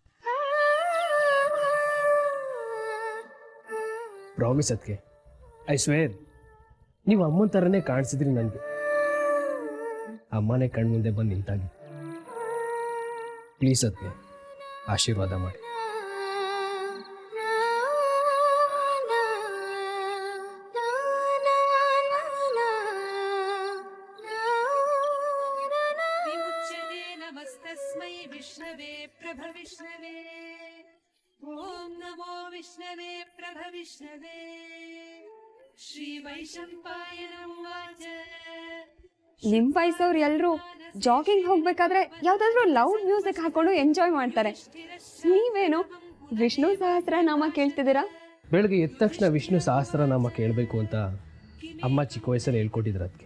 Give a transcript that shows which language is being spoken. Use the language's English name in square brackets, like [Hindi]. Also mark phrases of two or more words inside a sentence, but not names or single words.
[Kannada] ಪ್ರಾಮಿಸ್ ಅದಕ್ಕೆ, [English] I swear [Kannada] ನೀವು ಅಮ್ಮನ ಥರನೇ ಕಾಣಿಸಿದ್ರಿ ನನಗೆ. ಅಮ್ಮನೇ ಕಣ್ಮುಂದೆ ಬಂದು ನಿಂತಾಗಿ. ಪ್ಲೀಸ್ ಅದಕ್ಕೆ ಆಶೀರ್ವಾದ ಮಾಡಿ. [Sanskrit] विमुच्यते नमस्तस्मै विष्णवे प्रभविष्णवे ॐ नमो विष्णवे प्रभविष्णवे श्रीवैशम्पायन उवाच [Kannada] ನಿಮ್ಮ ವಯಸ್ಸವ್ರು ಎಲ್ಲರೂ ಜಾಗಿಂಗ್ ಹೋಗ್ಬೇಕಾದ್ರೆ ಯಾವ್ದಾದ್ರು [English] loud music [Kannada] ಹಾಕೊಂಡು ಎಂಜಾಯ್ ಮಾಡ್ತಾರೆ. ನೀವೇನು ವಿಷ್ಣು ಸಹಸ್ರನಾಮ ಕೇಳ್ತಿದ್ದೀರಾ? ಬೆಳಗ್ಗೆ ಎದ್ದ ತಕ್ಷಣ ವಿಷ್ಣು ಸಹಸ್ರನಾಮ ಕೇಳಬೇಕು ಅಂತ ಅಮ್ಮ ಚಿಕ್ಕ ವಯಸ್ಸಲ್ಲಿ ಹೇಳ್ಕೊಟ್ಟಿದ್ರು ಅದಕ್ಕೆ.